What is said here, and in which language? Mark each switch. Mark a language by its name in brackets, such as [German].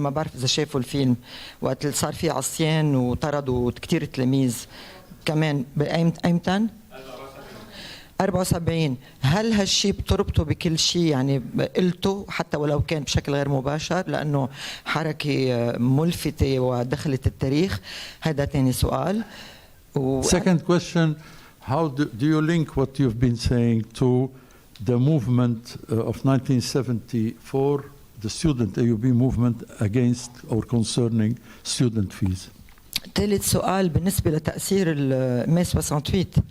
[Arabic] ما بعرف إذا شافوا الفيلم وقت اللي صار فيه عصيان وطردوا كتير تلاميذ كمان. أيمتى؟ 74. هل هالشيء بتربطه بكل شيء يعني قلته حتى ولو كان بشكل غير مباشر لأنه حركة ملفتة ودخلت التاريخ؟ هذا تاني سؤال. [English] Second question, how do you link what you've been saying to the movement of 1974, the student AUB movement against or concerning student fees? [Arabic] ثالث سؤال بالنسبة لتأثير الماي 68.